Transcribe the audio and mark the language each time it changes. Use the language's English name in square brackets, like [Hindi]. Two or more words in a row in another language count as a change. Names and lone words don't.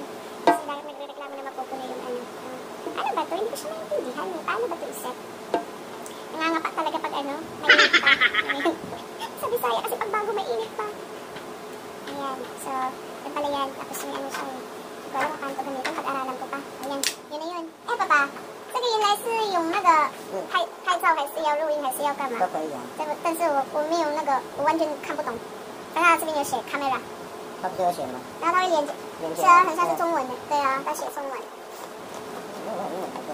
[Filipino] Kasi dahil nagre-reklamo na mapupuno yung ano ba to? Hindi ko siya maintindihan. Paano ba to i-set? Nangangapa talaga pag may init pa. Sa Bisaya kasi pag bago may init pa. Ayan. So, yan pala yan. Tapos yung siya. Hindi ko alam kung paano to gamitin. Pag-aralan ko pa. Ayan. Yun na yun. Papa. [Chinese] 这个原来是用那个拍照还是要录音还是要干嘛？都可以啊。但是我没有我完全看不懂。但它这边有写 camera。它不是有写吗？然后它会连接。是啊，很像是中文的。对啊，它写中文。英文才对。